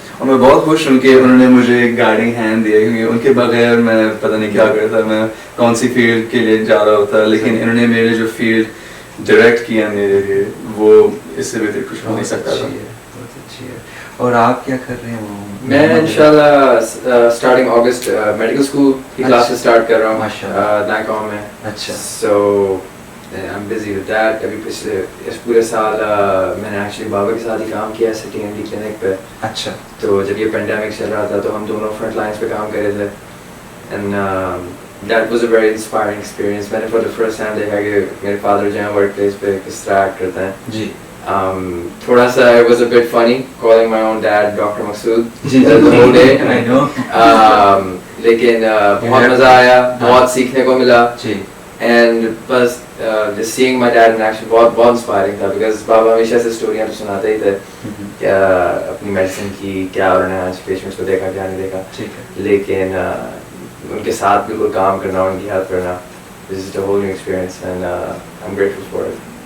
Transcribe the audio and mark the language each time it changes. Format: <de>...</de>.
<ur>اور میں بہت خوش ہوں کہ انہوں نے مجھے گائیڈنگ ہینڈ دیا, کیونکہ ان کے بغیر میں پتہ نہیں کیا کرتا, میں کون سی فیلڈ کے لیے جا رہا ہوتا, لیکن انہوں نے میرے جو فیلڈ ڈائریکٹ کیا میرے لیے, وہ اس سے بہتر کچھ ہو نہیں سکتا تھا. بہت اچھی ہے. اور آپ کیا کر رہے ہیں؟ میں انشاءاللہ اسٹارٹنگ اگست میڈیکل اسکول کی کلاسز اسٹارٹ کر رہا ہوں ناکام میں. اچھا.</ur> <en>So I'm busy with that.</en> <ur>ابھی پچھلے اس پورے سال میں نے ایکچولی بابا کے ساتھ ہی کام کیا سٹی ایم ڈی کلینک پہ. اچھا. تو جب یہ پینڈیمک چل رہا تھا تو ہم دونوں فرنٹ لائنس پہ کام کر رہے تھے,</ur> <en>And that was a very inspiring experience.</en> <ur>میں نے فار دا فرسٹ ٹائم دیکھا کہ میرے فادر جو ہیں ورک پلیس پہ کس طرح ایکٹ کرتے ہیں. جی. تھوڑا سا</ur> <en>it was a bit funny calling my own dad Dr. Maqsood the whole day. I know.</en> <ur>لیکن بہت مزہ آیا, بہت سیکھنے کو ملا, اینڈ بس</ur> <en>just seeing my dad in action</en> <ur>بہت انسپائرنگ تھا, بیکاز بابا ہمیشہ سے اسٹوریاں تو سناتے ہی تھے کیا اپنی میڈیسن کی, کیا انہوں نے آج پیشنٹس کو دیکھا کیا نہیں دیکھا, لیکن ان کے ساتھ بالکل کام کرنا, ان کی ہیلپ کرنا,</ur> <en>this is a whole new experience and I'm grateful for it.</en>